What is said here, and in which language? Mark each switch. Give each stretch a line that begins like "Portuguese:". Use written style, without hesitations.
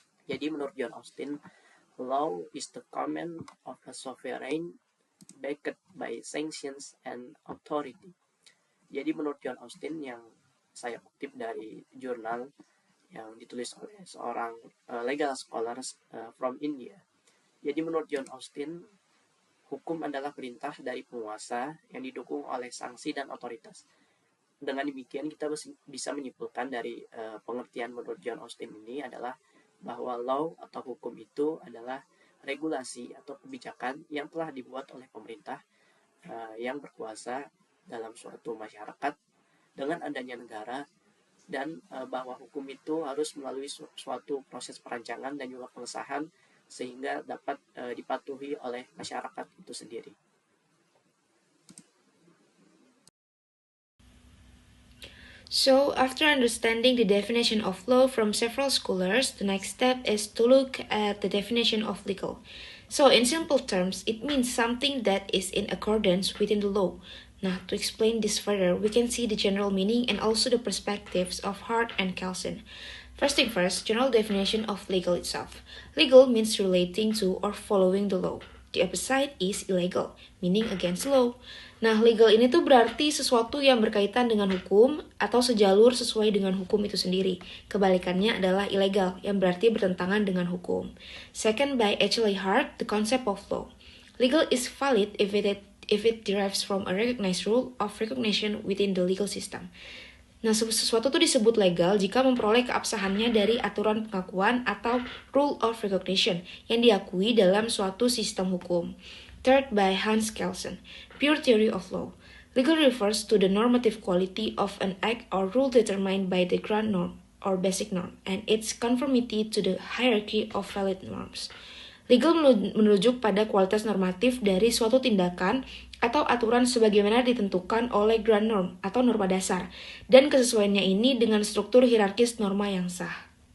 Indonesian: Jadi menurut
English: John Austin, law is the command of a sovereign backed by sanctions and authority.
Indonesian: Jadi menurut John Austin, yang saya kutip dari jurnal yang ditulis oleh seorang
English: legal scholars from India.
Indonesian: Jadi menurut John Austin, hukum adalah perintah dari penguasa yang didukung oleh sanksi dan otoritas. Dengan demikian kita bisa menyimpulkan dari pengertian menurut John Austin ini adalah bahwa law atau hukum itu adalah regulasi atau kebijakan yang telah dibuat oleh pemerintah yang berkuasa dalam suatu masyarakat dengan adanya negara, dan bahwa hukum itu harus melalui suatu proses perancangan dan juga pengesahan sehingga dapat dipatuhi oleh masyarakat itu sendiri.
English: So, after understanding the definition of law from several scholars, the next step is to look at the definition of legal. So, in simple terms, it means something that is in accordance within the law. Now, to explain this further, we can see the general meaning and also the perspectives of Hart and Kelsen. First thing first, general definition of legal itself. Legal means relating to or following the law. The opposite is illegal, meaning against law.
Indonesian: Nah, legal ini tuh berarti sesuatu yang berkaitan dengan hukum atau sejalur sesuai dengan hukum itu sendiri. Kebalikannya adalah illegal, yang berarti bertentangan dengan hukum.
English: Second, by H.L. Hart, the concept of law. Legal is valid if it derives from a recognized rule of recognition within the legal system.
Indonesian: Nah, sesuatu itu disebut legal jika memperoleh keabsahannya dari aturan pengakuan atau rule of recognition yang diakui dalam suatu sistem hukum.
English: Third, by Hans Kelsen, pure theory of law. Legal refers to the normative quality of an act or rule determined by the ground norm or basic norm and its conformity to the hierarchy of valid norms.
Indonesian: Legal merujuk pada kualitas normatif dari suatu tindakan atau aturan sebagaimana ditentukan oleh ground norm atau norma dasar, dan kesesuaiannya ini dengan struktur hierarkis norma yang sah.